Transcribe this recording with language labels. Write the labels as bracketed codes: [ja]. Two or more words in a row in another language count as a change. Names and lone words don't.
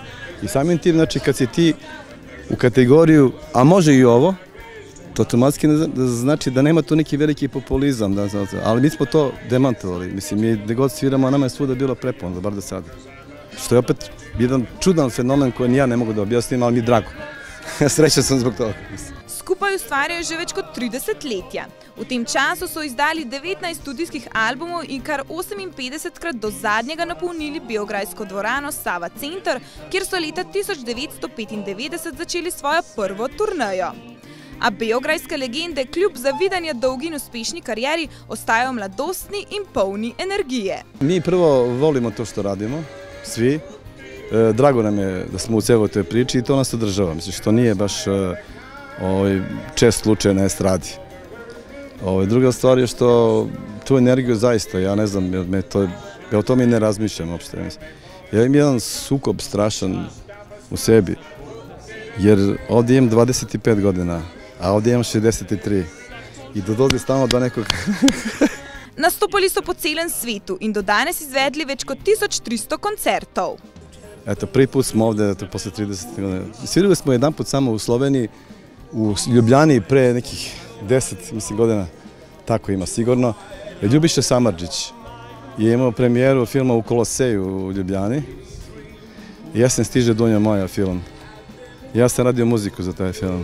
[sr] I samim tim, znači, kad si ti u kategoriju, a može i ovo, to automatski znači da nema tu neki veliki populizam, ali mi smo to demantovali. Mislim, mi gde god sviramo, a nama je svuda bilo prepono, bar do sada. Što je opet jedan čudan fenomen koji ni ja ne mogu da objasnim, ali mi je drago. Srećan sam zbog toga. [sl] skupaj ustvarjajo že več kot 30 letja. V tem času so izdali 19 studijskih albumov in kar 58krat do zadnjega napolnili beograjsko dvorano Sava Center, kjer so leta 1995 začeli svojo prvo turnejo. A beograjske legende kljub zavidanja dolgi in uspešni karieri ostajajo mladostni in polni energije. [sr] Mi prvo volimo to što radimo, svi. Drago nam je da smo u cijeloj toj priči i to nas održava. Mislim, što nije baš čest slučaj na estradi. Druga stvar je što tu energiju zaista, ja ne znam, ja o tome ne razmišljam uopšte. Ja imam jedan sukob strašan u sebi, jer ovdje imam 25 godina, a ovdje imam 63 i dođe stalno do nekog... [sl] Nastopali so po celem svetu in do danes izvedli več kot 1300 koncertov. [sr] Eto, prvi put smo ovdje posle 30 godina. Svirali smo jedan put samo u Sloveniji, u Ljubljani pre nekih 10 godina, tako ima sigurno. Ljubiša Samardžić je imao premijeru filma u Koloseju u Ljubljani. Jesen stiže Dunja moja film. Ja sam radio muziku za taj film.